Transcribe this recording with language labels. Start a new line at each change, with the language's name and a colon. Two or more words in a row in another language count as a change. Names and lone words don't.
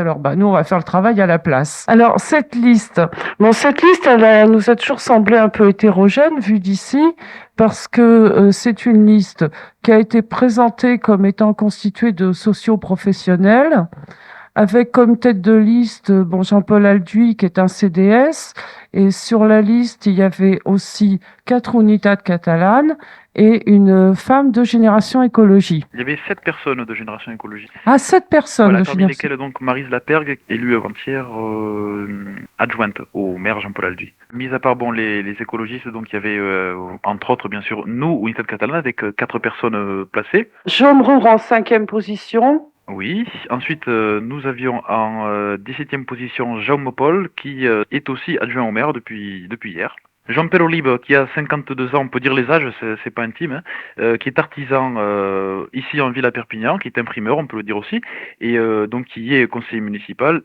French: Alors nous on va faire le travail à la place. Alors cette liste, elle nous a toujours semblé un peu hétérogène vue d'ici, parce que c'est une liste qui a été présentée comme étant constituée de socio-professionnels, avec comme tête de liste Jean-Paul Alduy, qui est un CDS, et sur la liste, il y avait aussi 4 unitats catalanes et une femme de Génération Écologie. Il y avait 7 personnes de Génération Écologie. Ah, 7 personnes voilà, de parmi Génération. lesquelles donc Maryse Lapergue, élue avant-hier adjointe au maire Jean-Paul Alduy. Mis à part les écologistes, donc il y avait entre autres bien sûr nous, Unitat Catalane, avec 4 personnes placées. Jaume Roure en 5e position. Oui, ensuite nous avions en 17e position Jaume Paul, qui est aussi adjoint au maire depuis hier. Jean-Pierre Olive, qui a 52 ans, on peut dire les âges, c'est pas intime, qui est artisan ici en ville à Perpignan, qui est imprimeur, on peut le dire aussi, et donc qui est conseiller municipal.